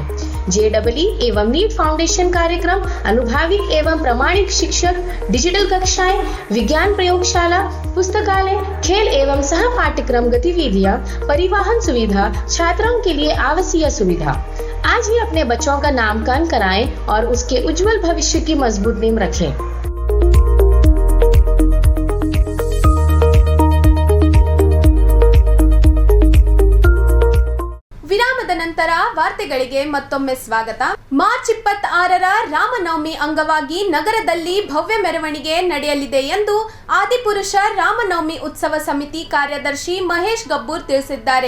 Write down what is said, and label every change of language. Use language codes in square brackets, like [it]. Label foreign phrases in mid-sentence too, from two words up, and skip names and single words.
[hi] JEE एवं नीट फाउंडेशन कार्यक्रम, अनुभाविक एवं प्रमाणिक शिक्षक, डिजिटल कक्षाएं, विज्ञान प्रयोगशाला, पुस्तकालय, खेल एवं सह पाठ्यक्रम गतिविधियां, परिवहन सुविधा, छात्रों के लिए आवासीय सुविधा। आज ही अपने बच्चों का नामकरण कराएं और उसके उज्जवल भविष्य की मजबूत नींव रखें। [kn] ವಿರಾಮದ ನಂತರ ವಾರ್ತೆಗಳಿಗೆ ಮತ್ತೊಮ್ಮೆ ಸ್ವಾಗತ. ಮಾರ್ಚ್ 26ರ ರಾಮನವಮಿ ಅಂಗವಾಗಿ ನಗರದಲ್ಲಿ ಭವ್ಯ ಮೆರವಣಿಗೆ ನಡೆಯಲಿದೆ ಎಂದು ಆದಿಪುರುಷ ರಾಮನವಮಿ ಉತ್ಸವ ಸಮಿತಿ ಕಾರ್ಯದರ್ಶಿ ಮಹೇಶ್ ಗಬ್ಬೂರ್ ತಿಳಿಸಿದ್ದಾರೆ.